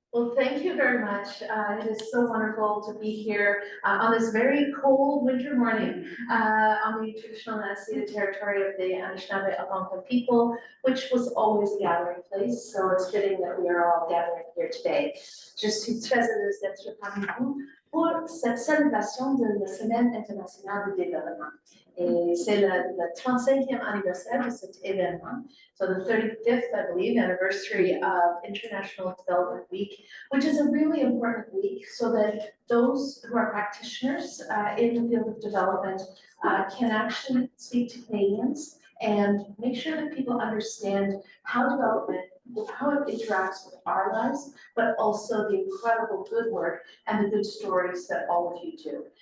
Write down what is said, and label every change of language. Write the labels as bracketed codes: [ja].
[en] Well, thank you very much. It is so wonderful to be here on this very cold winter morning on the traditional unceded territory of the Anishinaabe Algonquin people, which was always a gathering place. So it's fitting that we are all gathering here today. [fr] Je suis très heureuse d'être parmi vous pour cette célébration de la Semaine internationale du développement. Et c'est le 35e anniversaire de cet événement. [en] So the 35th, I believe, anniversary of International Development Week, which is a really important week so that those who are practitioners in the field of development can actually speak to Canadians and make sure that people understand how development, how it interacts with our lives, but also the incredible good work and the good stories that all of you do.